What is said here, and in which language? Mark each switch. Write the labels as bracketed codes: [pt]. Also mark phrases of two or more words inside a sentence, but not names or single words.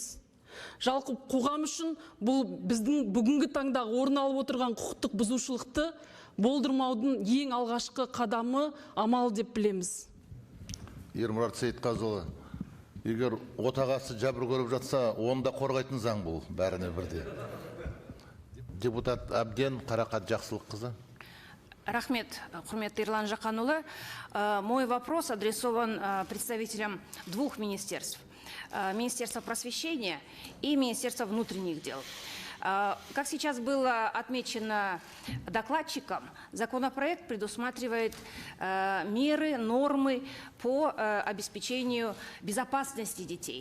[kk] Жалпы қоғам үшін бұл біздің бүгінгі таңдағы орын алып отырған құқықтық бұзушылықты болдырмаудың ең алғашқы қадамы, амал деп білеміз. Ермұрат Сейітқазыұлы, егер отағасы жәбір көріп жатса, оны да қорғайтын заң бұл, бәріне бірде. Депутат Әбден Қарақат Жақсылыққызы. Рахмет, құрметті Ерлан Жақанұлы. [ru] Мой вопрос адресован представителям двух министерств. Министерства просвещения и Министерства внутренних дел. Как сейчас было отмечено докладчиком, законопроект предусматривает меры, нормы по обеспечению безопасности детей.